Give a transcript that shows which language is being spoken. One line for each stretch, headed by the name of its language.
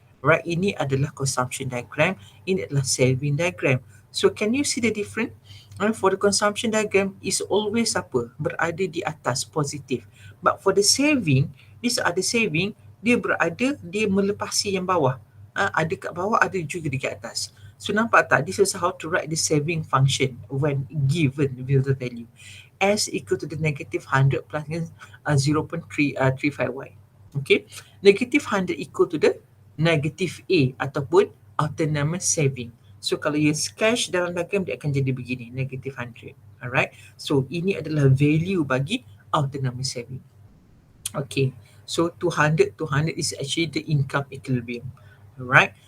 Malay: Right, ini adalah consumption diagram, ini adalah saving diagram.
English: So can you see the difference? For the consumption diagram is always apa?
Malay: Berada di atas, positif.
English: But for the saving, these are the saving,
Malay: dia melepasi yang bawah. Ada kat bawah, ada juga di atas. So nampak tak?
English: This is how to write the saving function when given with the value. S equal to the negative 100 plus 0.35y. Okay. Negative 100 equal to the negative A ataupun autonomous saving.
Malay: So kalau you sketch dalam diagram, dia akan jadi begini, negative 100. Alright. So ini adalah value bagi autonomous saving. Okay.
English: So 200 is actually the income equilibrium. Alright.